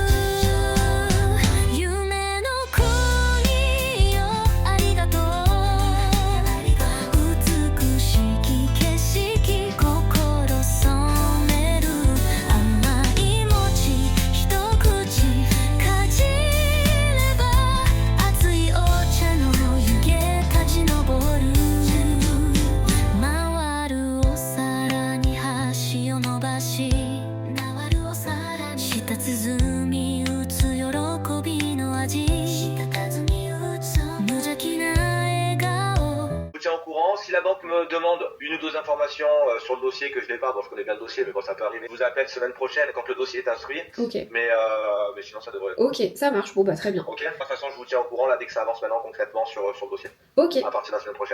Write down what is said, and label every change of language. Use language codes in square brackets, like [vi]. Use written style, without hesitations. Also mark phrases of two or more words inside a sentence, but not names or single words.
[ja] 夢の国よありがとう美しき景色心染める甘い餅一口かじれば熱いお茶の湯気立ち上る回るお皿に箸を伸ばし回るお皿に舌鼓打つ喜びの味舌鼓打つ無邪気な笑顔 [fr] Je vous tiens au courant. Si la banque me demande une ou deux informations sur le dossier que je n'ai pas, bon je connais bien le dossier mais bon ça peut arriver. Je vous appelle semaine prochaine quand le dossier est instruit. Ok. Mais sinon ça devrait. Ok, ça marche. Bon bah très bien. Ok. De toute façon je vous tiens au courant là dès que ça avance maintenant concrètement sur le dossier. Ok, À partir de la semaine prochaine.